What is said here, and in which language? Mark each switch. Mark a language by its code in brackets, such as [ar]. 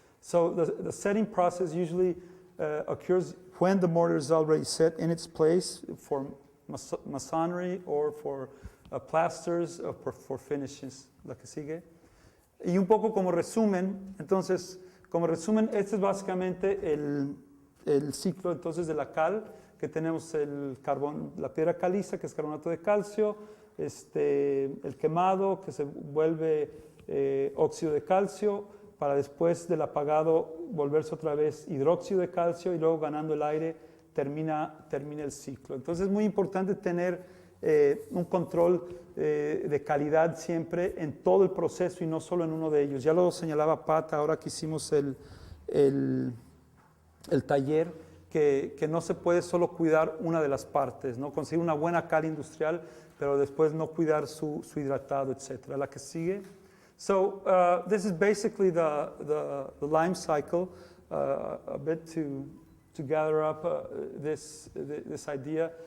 [en] So the setting process usually occurs when the mortar is already set in its place for masonry or for plasters or for finishes, [es] la que sigue. Y un poco como resumen, entonces, este es básicamente el ciclo entonces de la cal, que tenemos la piedra caliza, que es carbonato de calcio, el quemado, que se vuelve óxido de calcio, para después del apagado volverse otra vez hidróxido de calcio, y luego ganando el aire termina el ciclo. Entonces es muy importante tener un control de calidad siempre en todo el proceso y no solo en uno de ellos. Ya lo señalaba Pat ahora que hicimos el taller, que no se puede solo cuidar una de las partes, ¿no? Conseguir una buena cal industrial, pero después no cuidar su hidratado, etc. La que sigue. [en] So this is basically the lime cycle, a bit to gather up this idea.